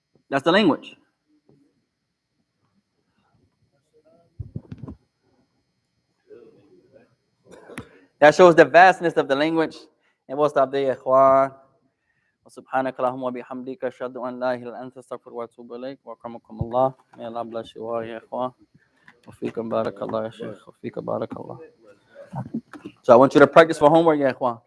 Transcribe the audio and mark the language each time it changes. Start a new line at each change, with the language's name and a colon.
English: That's the language. That shows the vastness of the language. And we'll stop there, ikhwan.
Arabic: سبحانك اللهم وبحمدك أشهد أن لا إله إلا أنت أستغفرك وأتوب إليك وأكرمكم الله.
English: May Allah bless you all,
Arabic: يا إخوان. وفيكم بارك الله يا شيخ. وفيك بارك الله.
English: So I want you to practice for homework,
Arabic: يا إخوان.